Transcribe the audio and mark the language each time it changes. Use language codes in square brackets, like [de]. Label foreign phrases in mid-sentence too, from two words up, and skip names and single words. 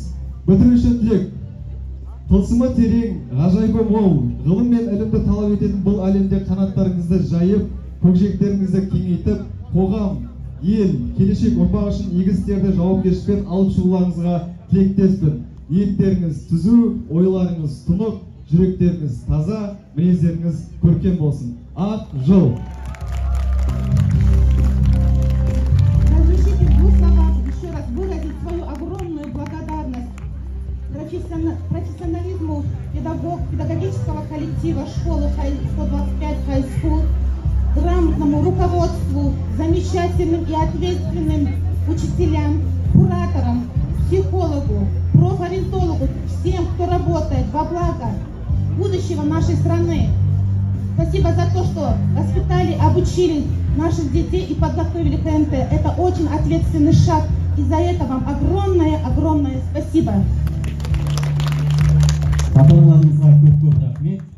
[kk] Бітіруші түлек, тылсымы терең, ғажайбы мол, ғылым мен ілімді талап ететін бұл әлемде қанаттарыңызды жайып, көкжиектеріңізді кеңейтіп, қоғам, ел, келешек ұрпақ үшін игі істерді жауапкершілікпен алып шығуларыңызға тілектеспін. Ниеттеріңіз түзу, ойларыңыз тұнық, жүректеріңіз таза, мінездеріңіз көркем болсын. Ақ жол! [ru] Разрешите в двух словах еще раз выразить свою огромную благодарность профессионализму педагогического коллектива школы 125 [en] High School, [ru] грамотному руководству, замечательным и ответственным учителям, кураторам, психологу, профориентологу, всем, кто работает во благо будущего нашей страны. Спасибо за то, что воспитали, обучили наших детей и подготовили к КНТ. Это очень ответственный шаг, и за это вам огромное спасибо. [kk] Ата-аналарымызға көп рахмет.